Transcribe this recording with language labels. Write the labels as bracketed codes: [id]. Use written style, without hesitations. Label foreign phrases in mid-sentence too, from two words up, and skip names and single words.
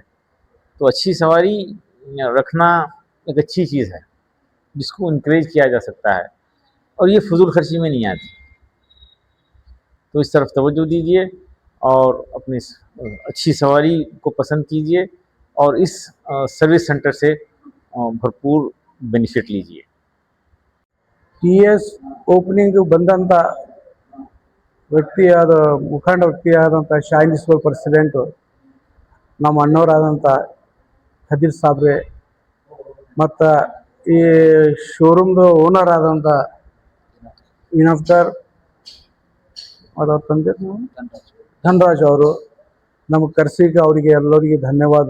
[hi] तो अच्छी सवारी रखना एक अच्छी चीज़ है जिसको इनक्रेज किया जा सकता है और ये फजूल खर्ची में नहीं आती। तो इस तरफ तवज्जो दीजिए और अपनी अच्छी सवारी को पसंद कीजिए और इस [en] service center [hi] से भरपूर बेनिफिट लीजिए। [kn] TS ಓಪನಿಂಗ್ ಬಂದಂಥ ವ್ಯಕ್ತಿಯಾದ ಮುಖಂಡ ವ್ಯಕ್ತಿಯಾದಂಥ ಶಾಹಿನಿಸ್ವರ್ ಪ್ರೆಸಿಡೆಂಟು ನಮ್ಮ ಅಣ್ಣವರಾದಂಥ ಖದೀರ್ ಸಾಬ್ರೆ ಮತ್ತು ಈ ಶೋರೂಮ್ದು ಓನರ್ ಆದಂಥ ವಿನೋದ್ಕರ್ ಅವರ ತಂದೆ ಧನರಾಜ್ ಅವರು ನಮಗೆ ಕರೆಸಿಗೆ ಅವರಿಗೆ ಎಲ್ಲರಿಗೆ ಧನ್ಯವಾದ.